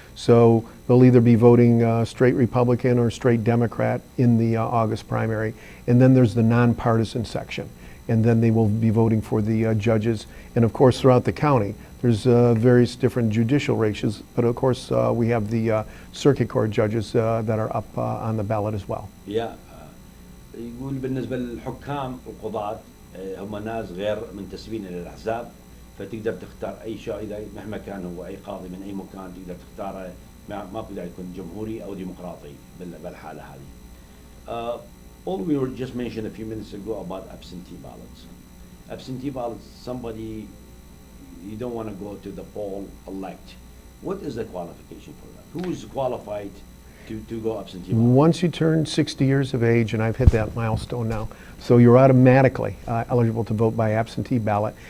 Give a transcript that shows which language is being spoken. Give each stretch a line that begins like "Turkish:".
English: So they'll either be voting straight Republican or straight Democrat in the August primary, and then there's the nonpartisan section, and then they will be voting for the judges. And of course, throughout the county, there's various different judicial races, but of course we have the circuit court judges that are up on the ballot as well. Yeah.
Arabic: يقول بالنسبة للحكام والقضاة هم ناس غير منتسبين إلى الأحزاب، فتقدر تختار أي شيء إذا مهما كان هو أي قاضي من أي مكان تقدر تختاره، ما بقدر يكون جمهوري أو ديمقراطي بالحالة هذه.
English: All we were just mentioned a few minutes ago about absentee ballots. Absentee ballots, somebody you don't want to go to the poll elect. What is the qualification for that? Who is qualified to go absentee ballot? Once you turn 60 years of age, and I've hit that milestone now, so you're automatically eligible to vote by absentee ballot.